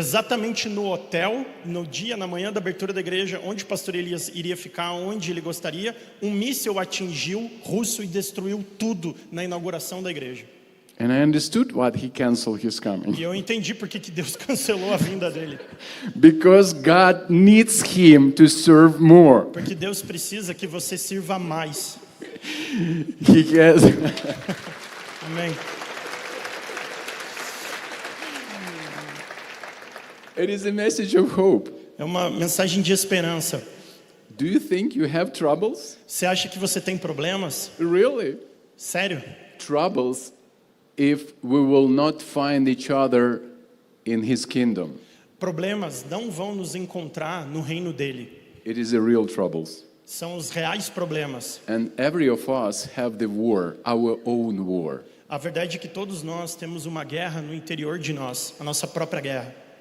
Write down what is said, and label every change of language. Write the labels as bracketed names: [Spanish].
[Portuguese] Exatamente no hotel, no dia, na manhã da abertura da igreja, onde o pastor Elias iria ficar, onde ele gostaria, um míssil atingiu russo e destruiu tudo na inauguração da igreja. [English] And I understood what he canceled his coming. [Portuguese] E eu entendi por que Deus cancelou a vinda dele. [English] Because God needs him to serve more. [Portuguese] Porque Deus precisa que você sirva mais. [English] He has [Portuguese] Amém. [English] It is a message of hope. [Portuguese] É uma mensagem de esperança. [English] Do you think you have troubles? [Portuguese] Você acha que você tem problemas? [English] Really? [Portuguese] Sério? [English] Troubles if we will not find each other in His kingdom. [Portuguese] Problemas não vão nos encontrar no reino dele. [English] It is the real troubles. [Portuguese] São os reais problemas. [English] And every of us have the war, our own war. [Portuguese] A verdade é que todos nós temos uma guerra no interior de nós, a nossa própria guerra.